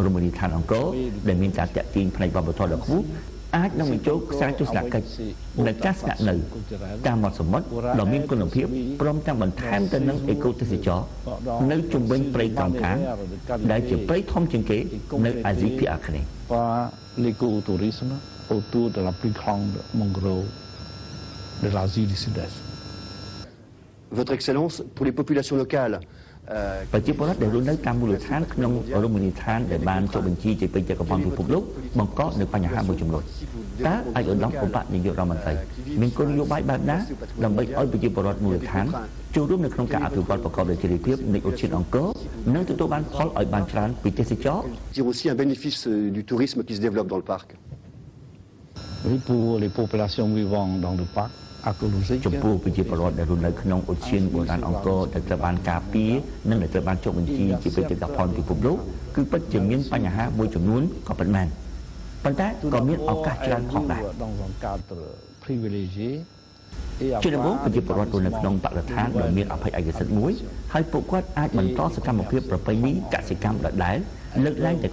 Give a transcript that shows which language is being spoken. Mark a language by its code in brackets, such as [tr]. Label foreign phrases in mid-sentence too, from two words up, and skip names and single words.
[km] មណីយដ្ឋានអង្គរដែលមានការតាក់ទាញផ្នែកវប្បធម៌ដ៏ខ្ពស់អាចនឹងបញ្ចូលខ្សែទស្សនកិច្ចនៃការស្នាក់នៅតាមមាត់សមុទ្រដ៏មានគុណភាពព្រមទាំងបន្ថែមទៅនឹងអេកូទេសចរនៅជុំវិញព្រៃកោងកាងដែលជាព្រៃធំជាងគេនៅអាស៊ីភាគអាគ្នេយ៍ [fr] l'écotourisme autour de la plus grande mangrove de l'Asie du Sud-Est. Votre Excellence, pour les populations locales, [km] ប្រជាពលរដ្ឋដែលរស់នៅតាមមូលដ្ឋានក្នុងរមណីយដ្ឋានដែលបានចុះបញ្ជីជាបេតិកភណ្ឌពិភពលោកបង្កនៅបញ្ហាមួយចំនួនតើឯកឧត្តមឧបនាយករដ្ឋមន្ត្រីមានគោលនយោបាយបែបណាដើម្បីឲ្យប្រជាពលរដ្ឋមូលដ្ឋានចូលរួមនៅក្នុងការអភិវឌ្ឍប្រកបដោយចីរភាពនៃឧទ្យានអង្គរនិងទទួលបានផលឲ្យបានច្រើនពីទេសចរ [fr] tire aussi un bénéfice du tourisme qui se développe dans le parc. pour les populations vivant dans le parc archéologique [km] ចំពោះប្រជាពលរដ្ឋដែលរស់នៅក្នុងឧទ្យានបុរាណអង្គរដែលត្រូវបានការពារនិងដែលត្រូវបានចុះបញ្ជីជាបេតិកភណ្ឌពិភពលោកគឺពិតជាមានបញ្ហាមួយចំនួនក៏ពិតមែនប៉ុន្តែក៏មានឱកាសច្រើនផងដែរ ជាដំបូងប្រជាពលរដ្ឋរស់នៅក្នុងបរិស្ថានដែលមានអភ័យឯកសិទ្ធិមួយហើយពួកគាត់អាចបន្តសកម្មភាពប្រពៃណីកសិកម្មដដែលលើកឡើងតែ